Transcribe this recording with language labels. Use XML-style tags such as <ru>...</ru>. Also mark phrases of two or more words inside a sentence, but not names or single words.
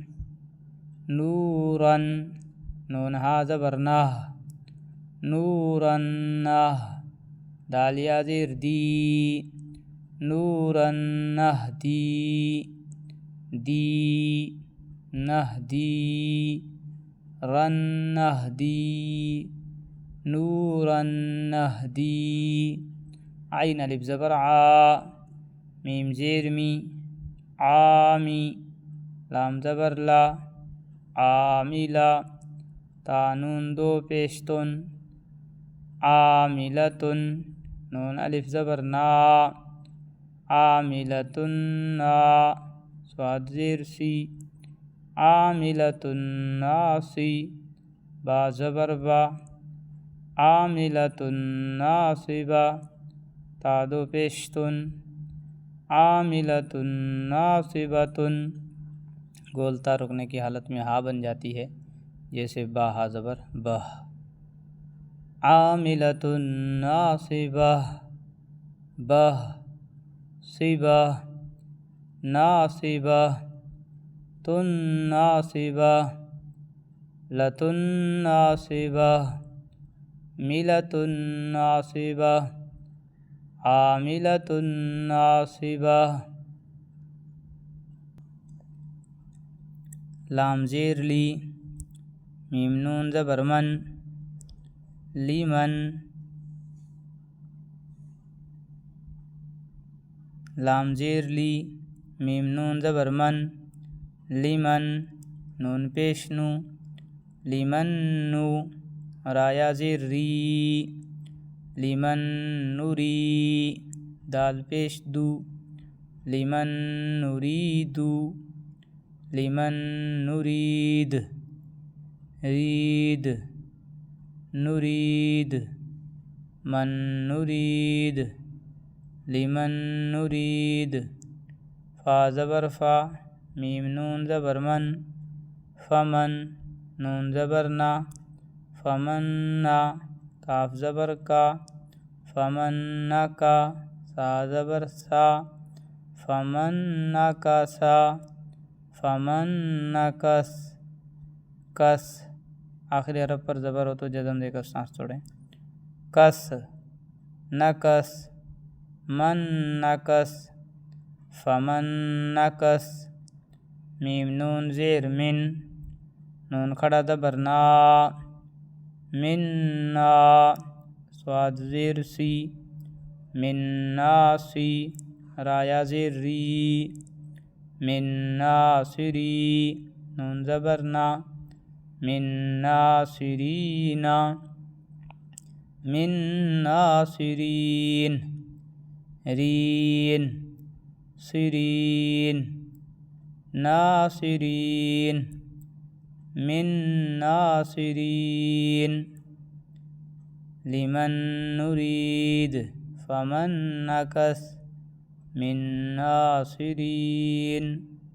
<ur>نورن نون ہا زبر نہ نورن دال یا زیر دی نورن نہدی دی نہدی رن نہدی نورن نہدی عین الف زبر عا میم زیر می عامی لام زبر لا عاملہ تا نون دو پیشتن عاملتن نون الف زبر نا عاملتن نا صاد زیر سی عاملتن ناسی با زبر با عاملتن ناصبہ تا دو پیشتن عاملتن ناصبتن گولتا رکنے کی حالت میں ہا بن جاتی ہے جیسے با ہا زبر بہ عاملتن ناصبہ بہ صبہ ناصبہ تن ناصبہ لتن ناصبہ ملتن ناصبہ عاملتن ناصبہ لام زیر لی میم نون زبر من لیمن لام زیر لی میم نون زبر من لیمن نون پیش نو لیمن نو رایا زیر ری لیمن نوری دال پیش دو لیمن نوریدو لیمن نرید رید نرید من نرید لمن نرید فا زبر فا میم نون زبر من فمن نون زبر نا فمن نا کاف زبر کا فمن کا سا زبر سا فمن کا سا فمن کس کس آخری حرف پر زبر ہو تو جزم دے کر سانس چھوڑیں کس نکس من نکس فمن نکس میم نون زیر من نون کھڑا زبر نا من نا صاد زیر سی من ناسی رایا زیر ری من ناصری نون زبر نا من ناصرین</ur> <ar>من ناصرین رین سرین ناصرین من ناصرین لمن نرید فمن نکس من ناصرین</ar>